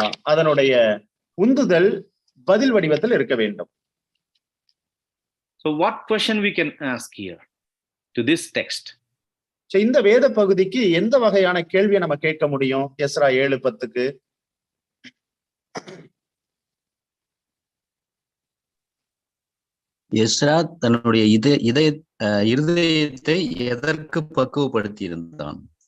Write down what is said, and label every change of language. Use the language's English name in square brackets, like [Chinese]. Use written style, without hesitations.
[Tamil] அதனுடைய உந்துதல் பதில் வடிவத்தில் இருக்க வேண்டும். [English] So what question we can ask here to this text? [Tamil] இந்த வேத பகுதிக்கு எந்த வகையான கேள்வியை நம்ம கேட்க முடியும்? எஸ்ரா 7:10க்கு எஸ்ரா தன்னுடைய இருதயத்தை எதற்கு பக்குவப்படுத்தி இருந்தான்?